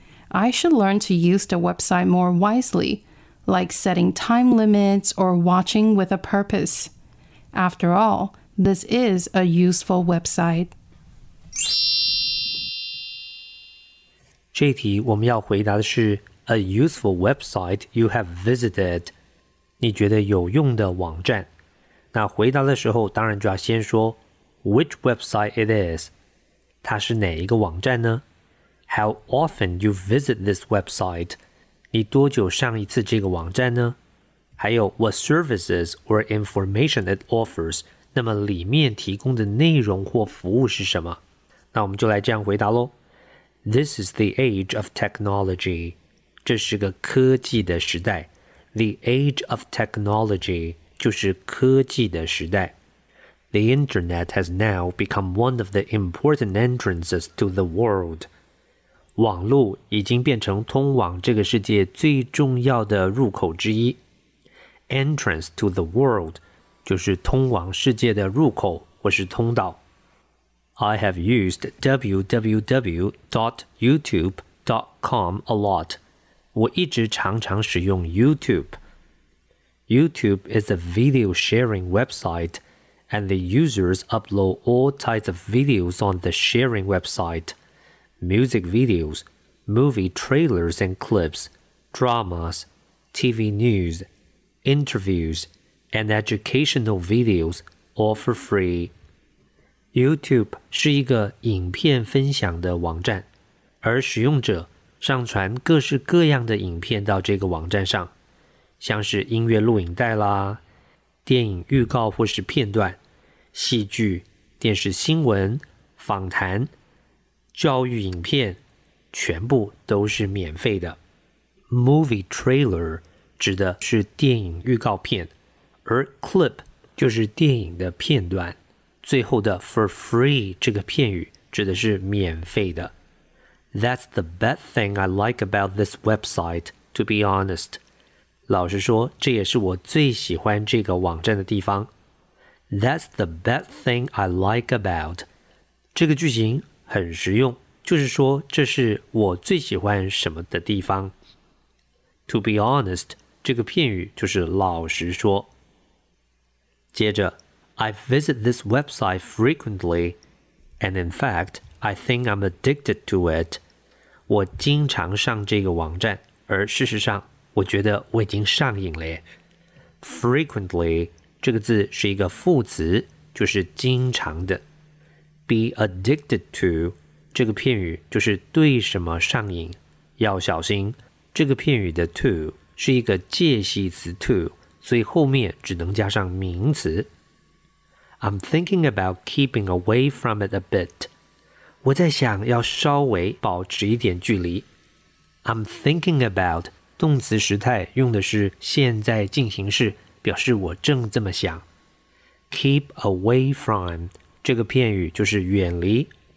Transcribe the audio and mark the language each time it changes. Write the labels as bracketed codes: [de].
[en] I should learn to use the website more wisely, like setting time limits or watching with a purpose. After all, this is a useful website. [zh] 这题我们要回答的是 [en] A useful website you have visited. [zh] 你觉得有用的网站。那回答的时候当然就要先说 [en] Which website it is? [zh] 它是哪一个网站呢? [en] How often you visit this website? [zh] 你多久上一次这个网站呢? 还有 [en] What services or information it offers? [zh] 那么里面提供的内容或服务是什么?那我们就来这样回答咯。 [en] This is the age of technology. [zh] 这是个科技的时代。 [en] The age of technology [zh] 就是科技的时代。 [en] The internet has now become one of the important entrances to the world. [zh] 网络已经变成通往这个世界最重要的入口之一。 [en] Entrance to the world [zh] 就是通往世界的入口或是通道。 [en] I have used www.youtube.com a lot. [zh] 我一直常常使用 YouTube. [en] YouTube is a video sharing website, and the users upload all types of videos on the sharing website. Music videos, movie trailers and clips, dramas, TV news, interviews, and educational videos all for free. [zh] YouTube 是一个影片分享的网站，而使用者上传各式各样的影片到这个网站上，像是音乐录影带啦、电影预告或是片段、戏剧、电视新闻、访谈、教育影片，全部都是免费的。 [en] Movie trailer [zh] 指的是电影预告片，而 clip 就是电影的片段。最后的 [en] for free [zh] 这个片语指的是免费的。 [en] That's the best thing I like about this website, to be honest. [zh] 老实说，这也是我最喜欢这个网站的地方。 [en] That's the best thing I like about. [zh] 这个句型很实用，就是说这是我最喜欢什么的地方。 [en] To be honest, [zh] 这个片语就是老实说。接着 [en] I visit this website frequently, and in fact, I think I'm addicted to it. [zh] 我经常上这个网站，而事实上，我觉得我已经上瘾了。 Frequently, 这个字是一个副词，就是经常的。 [en] Be addicted to, [zh] 这个片语就是对什么上瘾。要小心，这个片语的 to 是一个介系词 to, 所以后面只能加上名词。 [en] I'm thinking about keeping away from it a bit. [zh] 我在想要稍微保持一点距离。 [en] I'm thinking about [zh] 动词时态用的是现在进行式，表示我正这么想。 [en] Keep away from [zh] 这个片语就是远离。